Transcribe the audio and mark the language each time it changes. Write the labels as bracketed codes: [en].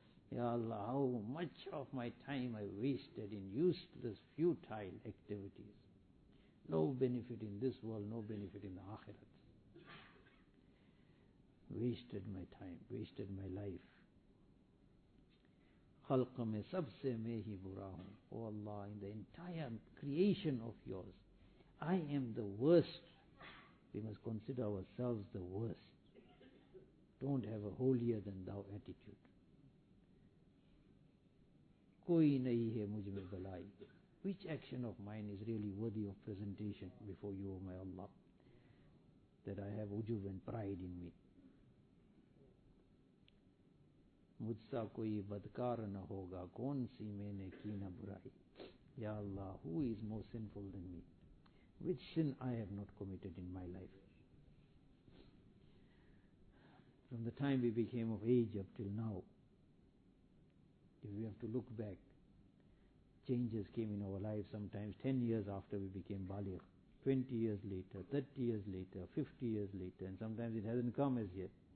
[en] یا اللہ, how much of my time I wasted in useless, futile activities. No benefit in this world, no benefit in the akhirat. Wasted my time, wasted my life. [ur] خلق میں سب سے میں ہی برا ہوں. [en] Oh Allah, in the entire creation of yours, I am the worst. We must consider ourselves the worst. Don't have a holier than thou attitude. [ur] کوئی نہیں ہے مجھ میں بلائی. [en] Which action of mine is really worthy of presentation before you, O my Allah, that I have ujub and pride in me. [ur] مجھ سا کوئی بدکار نہ ہوگا, کون سی میں نے کی نہ برائی. [en] یا اللہ, who is more sinful than me? Which sin I have not committed in my life? From the time we became of age up till now, if we have to look back, changes came in our life sometimes 10 years after we became baligh, 20 years later, 30 years later, 50 years later, and sometimes it hasn't come as yet.